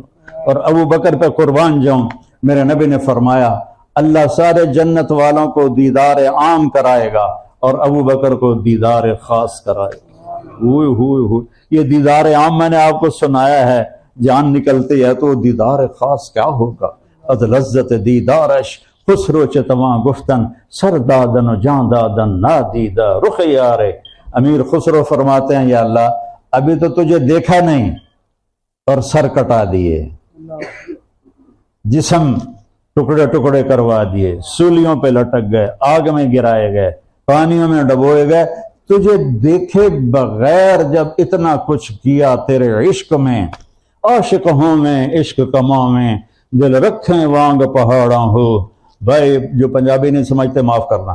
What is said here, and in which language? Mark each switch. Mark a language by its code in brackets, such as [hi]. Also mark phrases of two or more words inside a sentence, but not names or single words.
[ur] اور ابو بکر پہ قربان جاؤں، میرے نبی نے فرمایا اللہ سارے جنت والوں کو دیدار عام کرائے گا اور ابو بکر کو دیدار خاص کرائے گا۔ یہ دیدار عام میں نے آپ کو سنایا ہے، جان نکلتی ہے تو دیدار خاص کیا ہوگا؟ [fa] از لذت دیدارش خسرو چتواں گفتن سر دادن و جان دادن نادیدہ رخ یارے۔ [ur] امیر خسرو فرماتے ہیں یا اللہ ابھی تو تجھے دیکھا نہیں اور سر کٹا دیے، جسم ٹکڑے ٹکڑے کروا دیے، سولیوں پہ لٹک گئے، آگ میں گرائے گئے، پانیوں میں ڈبوئے گئے، تجھے دیکھے بغیر جب اتنا کچھ کیا تیرے عشق میں، [pa] عاشق ہوں میں عشق کماں میں، دل رکھیں وانگ پہاڑاں ہو، [ur] بھائی جو پنجابی نہیں سمجھتے معاف کرنا.